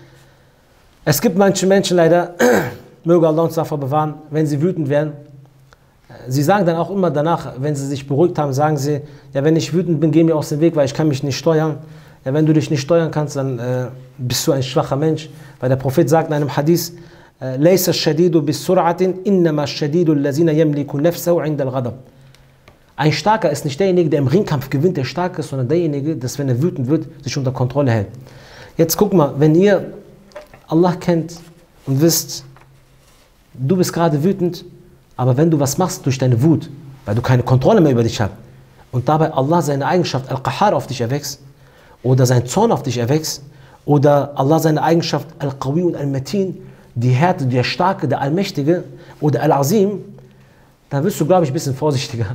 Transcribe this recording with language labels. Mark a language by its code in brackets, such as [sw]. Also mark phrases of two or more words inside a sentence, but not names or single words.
[de] Es gibt manche Menschen leider, möge Allah uns davor bewahren, wenn sie wütend werden. Sie sagen dann auch immer danach, wenn sie sich beruhigt haben, sagen sie, ja, wenn ich wütend bin, geh mir aus dem Weg, weil ich kann mich nicht steuern. Ja, wenn du dich nicht steuern kannst, dann bist du ein schwacher Mensch. Weil der Prophet sagt in einem Hadith, [ar] لَيْسَ الشَّدِيدُ بِالسُّرْعَةٍ إِنَّمَا الشَّدِيدُ الَّذِينَ يَمْلِكُ نَفْسَهُ عِنْدَ الْغَضَبِ. [de] Ein Starker ist nicht derjenige, der im Ringkampf gewinnt, der stark ist, sondern derjenige, der, wenn er wütend wird, sich unter Kontrolle hält. Jetzt guck mal, wenn ihr Allah kennt und wisst, du bist gerade wütend, aber wenn du was machst durch deine Wut, weil du keine Kontrolle mehr über dich hast und dabei Allah seine Eigenschaft Al-Qahar auf dich erwächst oder sein Zorn auf dich erwächst oder Allah seine Eigenschaft Al-Qawi und Al-Matin, die Härte, der Starke, der Allmächtige oder Al-Azim, dann wirst du, glaube ich, ein bisschen vorsichtiger.